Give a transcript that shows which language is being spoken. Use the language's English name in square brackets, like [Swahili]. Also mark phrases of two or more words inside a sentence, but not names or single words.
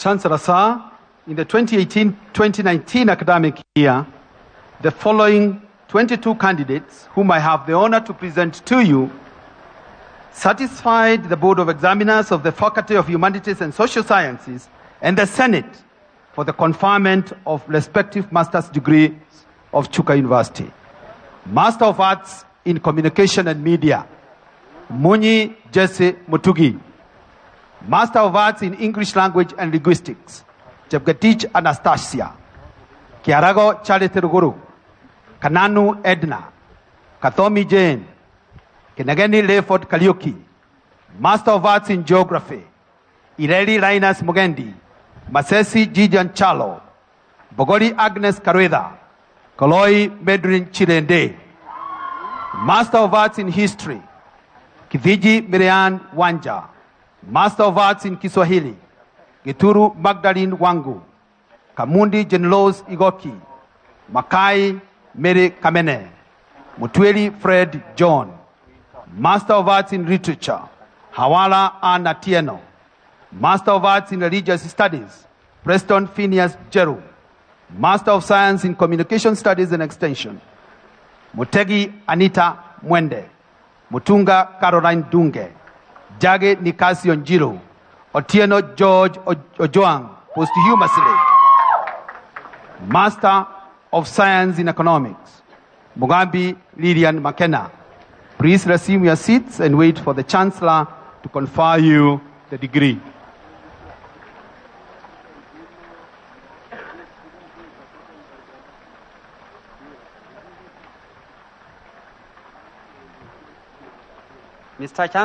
[English] Chancellor, sir, in the 2018-2019 academic year, the following 22 candidates, whom I have the honor to present to you, satisfied the Board of Examiners of the Faculty of Humanities and Social Sciences and the Senate for the conferment of respective master's degrees of Chuka University. Master of Arts in Communication and Media, Munyi Jesse Mutugi. Master of Arts in English Language and Linguistics, Chepgetich Anastasia. Kiarago Charity Guru, Kananu Edna, Kathomi Jane, Kinageni Lefort Kaliuki. Master of Arts in Geography, Ireli Linus Mugendi, Masesi Jijan Chalo, Bogori Agnes Karueda, Koloi Medrin Chirende. Master of Arts in History, Kiviji Miriam Wanja. Master of Arts in Kiswahili, Gituru Magdalene Wangu, Kamundi Jenlos Igoki, Makai Mary Kamene, Mutweli Fred John. Master of Arts in Literature, Hawala Anna Tieno. Master of Arts in Religious Studies, Preston Phineas Jeru. Master of Science in Communication Studies and Extension, Mutegi Anita Mwende, Mutunga Caroline Dunge, Jage Nikasi Onjiro, Otieno George Ojoang, posthumously. Master of Science in Economics, Mugambi Lilian McKenna. Please resume your seats and wait for the Chancellor to confer you the degree. Mr.